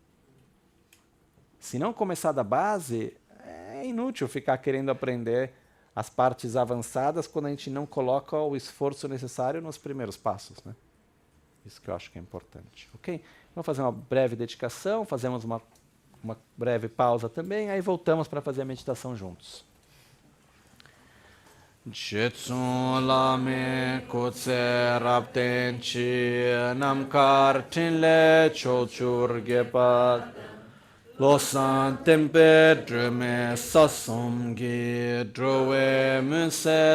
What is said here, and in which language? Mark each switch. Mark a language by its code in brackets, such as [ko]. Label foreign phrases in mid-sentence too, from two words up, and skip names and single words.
[pt] Se não começar da base, é inútil ficar querendo aprender as partes avançadas quando a gente não coloca o esforço necessário nos primeiros passos, né? Isso que eu acho que é importante. Ok? Vamos fazer uma breve dedicação, fazemos uma breve pausa também, aí voltamos para fazer a meditação juntos. [bo] རྗེ་བཙུན་བླ་མའི་སྐུ་ཚེ་རབ་བརྟན་ཅིང་། རྣམ་དཀར་ཕྲིན་ལས་ཕྱོགས་བཅུར་རྒྱས་པ་དང བློ་བཟང་བསྟན་པའི་སྒྲོན་མེ་ས་གསུམ་གྱི། འགྲོ་བའི་མུན་སེལ